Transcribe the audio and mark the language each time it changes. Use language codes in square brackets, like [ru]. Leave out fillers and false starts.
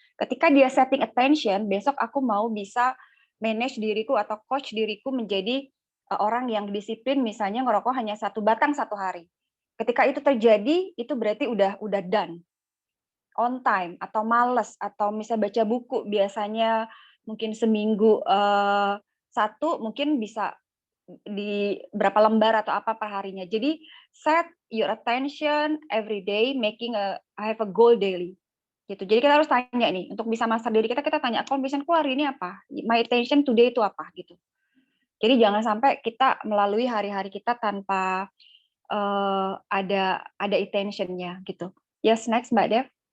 [id] Ketika dia setting attention, besok aku mau bisa manage diriku atau coach diriku menjadi orang yang disiplin misalnya ngerokok hanya 1 batang 1 hari. Ketika itu terjadi, itu berarti udah done. On time atau males atau misalnya baca buku biasanya mungkin seminggu 1 mungkin bisa di berapa lembar atau apa per harinya. Jadi [en] set your attention every day, I have a goal daily. [id] Gitu. Jadi kita harus tanya nih, untuk bisa master diri kita tanya accomplishment-ku hari ini apa? [en] My attention today [id] itu apa gitu. Jadi jangan sampai kita melalui hari-hari kita tanpa ada attention-nya gitu. [en] Yes, next [id] Mbak Dev.